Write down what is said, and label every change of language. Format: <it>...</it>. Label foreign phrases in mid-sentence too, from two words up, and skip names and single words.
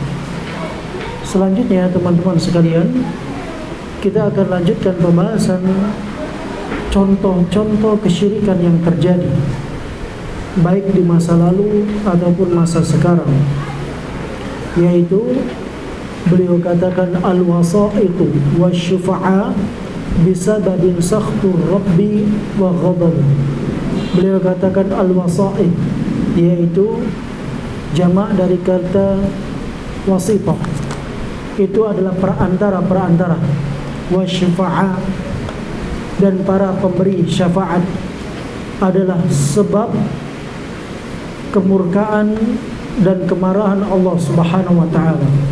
<id>Selanjutnya teman-teman sekalian, kita akan lanjutkan pembahasan contoh-contoh kesyirikan yang terjadi baik di masa lalu ataupun masa sekarang, yaitu beliau katakan</id> <ar>الوسائط والشفعاء بسبب سخط الرب وغضب.</ar> <id>Beliau katakan al-wasait, yaitu jamak dari kata wasitah, itu adalah perantara-perantara, wasyafa'a, dan para pemberi syafaat adalah sebab kemurkaan dan kemarahan Allah</id> <ar>سبحانه وتعالى.</ar>